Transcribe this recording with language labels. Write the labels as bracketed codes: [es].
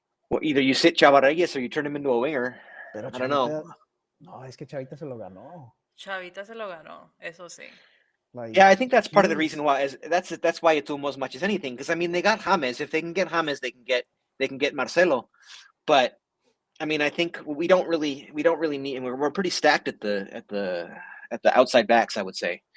[en] Well, either you sit Chava Reyes or you turn him into a winger. [es] Pero [en] I don't know. [es] Chavita, no, es que Chavita se lo ganó. Chavita se lo ganó, eso sí. [en] Like Yeah, I think that's part of the he's reason why. That's why it's Umo as much as anything. Because I mean, they got James. If they can get James, they can get Marcelo. But I mean, I think we don't really need. And we're pretty stacked at the outside backs. I would say.